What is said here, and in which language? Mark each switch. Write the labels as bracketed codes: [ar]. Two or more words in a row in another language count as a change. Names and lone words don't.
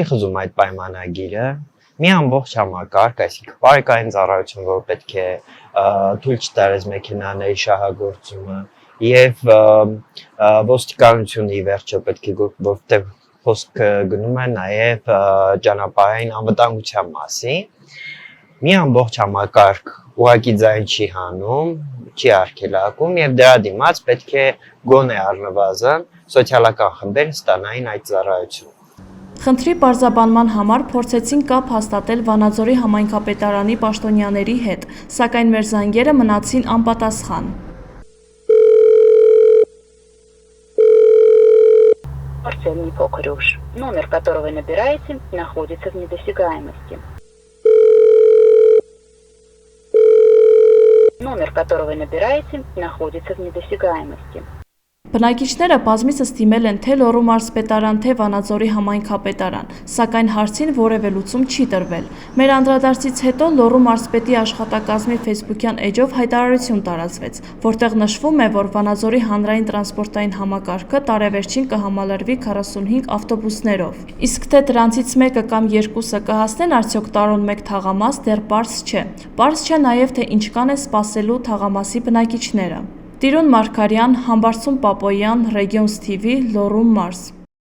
[hy] խզում այդ պայմանագիրը, մի ամբողջ համակարգ, այսինքն բարեկային ծառայություն, որ պետք է թույլ չտարես մեքենաների շահագործումը եւ ոստիկանությունի վերջը պետք է որտեղ խոսքը գնում է նաեւ ճանապարհային անվտանգության մասին։ մի ամբողջ համակարգ ուղղակի ձայն չի հանում, չի արգելակում եւ դրա դիմաց պետք է գոնե առնվազն սոցիալական խմբեր ստանային այդ ծառայությունը։ Խնդրի պարզաբանման համար փորձեցին կապ հաստատել Վանաձորի համայնքապետարանի պաշտոնյաների հետ, սակայն մեր զանգերը մնացին անպատասխան։ [ru] Парцельный покрыш, номер которого набираете, находится в недосягаемости. Номер которого набираете, находится в недосягаемости. [hy] Բնակիչները բազմիցս դիմել են թե Լոռու մարզպետարան, թե Վանաձորի համայնքապետարան, սակայն հարցին որևէ լուծում չի տրվել։ Մեր անդրադարձից հետո Լոռու մարզպետի աշխատակազմի ֆեյսբուքյան էջով հայտարարություն տարածվեց, որտեղ նշվում է, որ Վանաձորի հանրային տրանսպորտային համակարգը տարեվերջին կհամալրվի 45 ավտոբուսներով։ Իսկ թե դրանցից մեկը կամ երկուսը կհասնեն արդյոք տարուն 1 թաղամաս, դեռ պարզ չէ։ Պարզ չէ նաև, թե ինչքան է սպասելու թաղամասի բնակիչները։ Տիրուն Մարգարյան, Համբարձում Պապոյան, Regions TV, Լոռու մարզ։